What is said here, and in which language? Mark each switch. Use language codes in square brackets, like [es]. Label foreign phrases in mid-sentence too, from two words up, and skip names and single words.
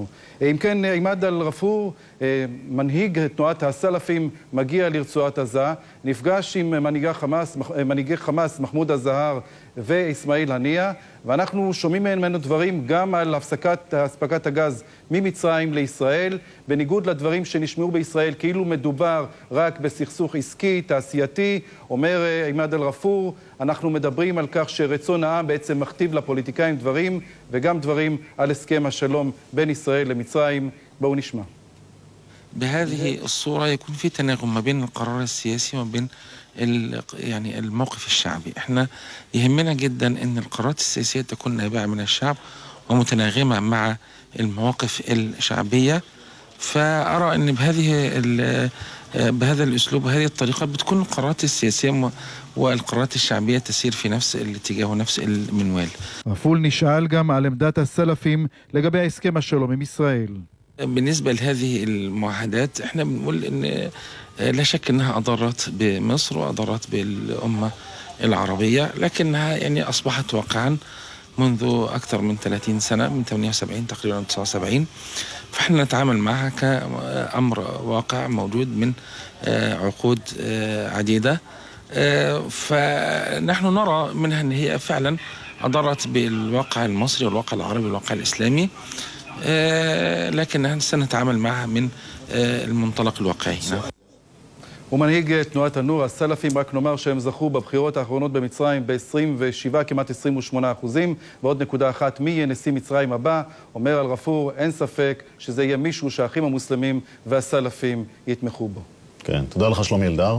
[he] אם כן, עימאד אל-גפור, מנהיג תנועת הסלפים, מגיע לרצועת עזה, נפגש עם מנהיגי חמאס מחמוד א-זהר ואסמאעיל הנייה, ואנחנו שומעים ממנו דברים גם על הפסקת הגז ממצרים לישראל, בניגוד לדברים שנשמעו בישראל כאילו מדובר רק בסכסוך עסקי, תעשייתי. אומר עימאד אל-גפור, אנחנו מדברים על כך שרצון העם בעצם מכתיב לפוליטיקאים דברים, וגם דברים על הסכם השלום בין ישראל למצרים. בואו נשמע. [ar] بهذه الصورة يكون في تناغم ما بين القرار السياسي وما بين يعني الموقف الشعبي. احنا يهمنا جدا ان القرارات السياسية تكون نابعة من الشعب ومتناغمة مع المواقف الشعبية. فأرى ان بهذا الأسلوب وهذه الطريقة بتكون القرارات السياسية والقرارات الشعبية تسير في نفس الاتجاه ونفس المنوال. [he] גפור נשאל גם על עמדת הסלפים לגבי הסכם השלום עם ישראל. [ar] بالنسبة لهذه المعاهدات احنا بنقول ان لا شك انها اضرت بمصر واضرت بالأمة العربية، لكنها يعني اصبحت واقعا منذ اكثر من 30 سنة، من 78 تقريبا 79. فاحنا نتعامل معها كأمر واقع موجود من عقود عديدة. فنحن نرى منها ان هي فعلا اضرت بالواقع المصري والواقع العربي والواقع الاسلامي، لكن سنتعامل معها من المنطلق الواقعي. [he] ומנהיג תנועת הנור הסלפים, רק נאמר שהם זכו בבחירות האחרונות במצרים ב-27, כמעט 28%. ועוד נקודה אחת, מי יהיה נשיא מצרים הבא? אומר אל-גפור, אין ספק שזה יהיה מישהו שהאחים המוסלמים והסלפים יתמכו בו. כן, תודה לך שלומי אלדר.